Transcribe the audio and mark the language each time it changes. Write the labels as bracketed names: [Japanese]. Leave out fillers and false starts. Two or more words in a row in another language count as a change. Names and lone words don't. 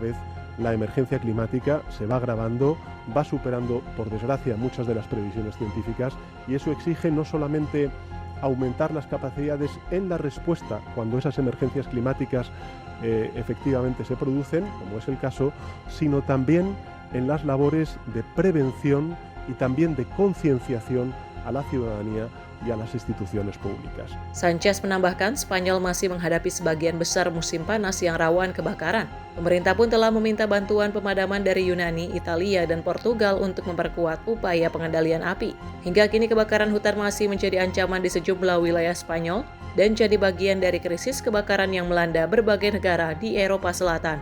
[Spanish] vez la emergencia climática se va agravando, va superando por desgracia muchas de las previsiones científicas y eso exige no solamente aumentar las capacidades en la respuesta cuando esas emergencias climáticas efectivamente se producen, como es el caso, sino también en las labores de prevención y también de concienciación a la ciudadanía y a las instituciones públicas. [Indonesian] Sánchez menambahkan, Spanyol masih menghadapi sebagian besar musim panas yang rawan kebakaran. Pemerintah pun telah meminta bantuan pemadaman dari Yunani, Italia, dan Portugal untuk memperkuat upaya pengendalian api. Hingga kini kebakaran hutan masih menjadi ancaman di sejumlah wilayah Spanyol dan jadi bagian dari krisis kebakaran yang melanda berbagai negara di Eropa Selatan.